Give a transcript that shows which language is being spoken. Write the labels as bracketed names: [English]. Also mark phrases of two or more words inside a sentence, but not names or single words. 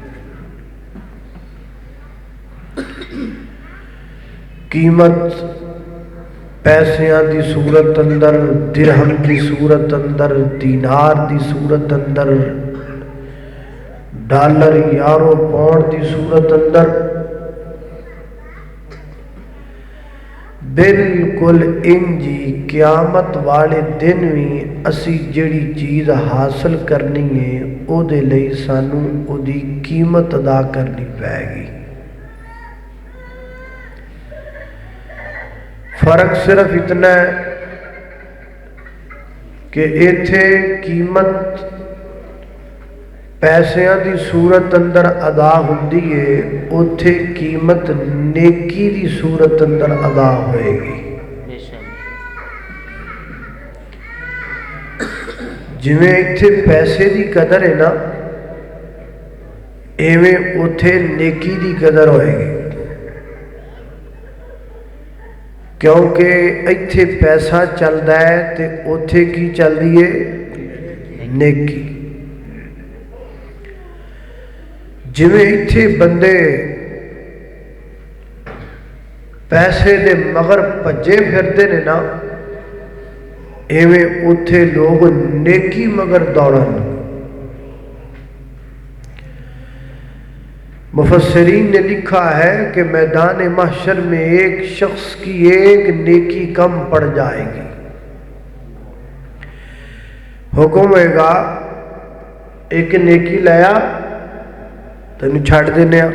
[Punjabi] قیمت پیسیاں دی صورت اندر درہم دی صورت اندر دینار دی صورت اندر ڈالر یارو پاؤنڈ دی صورت اندر بالکل انجی قیامت والے دن بھی اسی جڑی چیز حاصل کرنی ہے او دے لئی سانوں او دی قیمت ادا کرنی پائے گی فرق صرف اتنا ہے کہ ایتھے قیمت پیسیاں دی صورت اندر ادا ہوندی ہے اوتھے قیمت نیکی دی صورت اندر ادا ہوئے گی جویں ایتھے پیسے دی قدر ہے نا ایویں اوتھے نیکی دی قدر ہوئے گی کیونکہ ایتھے پیسہ چلدا ہے تے اوتھے کی چل دی ہے نیکی جویں ایتھے بندے پیسے دے مگر پجے پھرتے نے نا ایویں اوتھے لوگ نیکی مگر دوڑن [Urdu] مفسرین نے لکھا ہے کہ میدان محشر میں ایک شخص کی ایک نیکی کم پڑ جائے گی [Punjabi] حکم ہوئے گا ایک نیکی لیا تینوں چھڈ دینے آ۔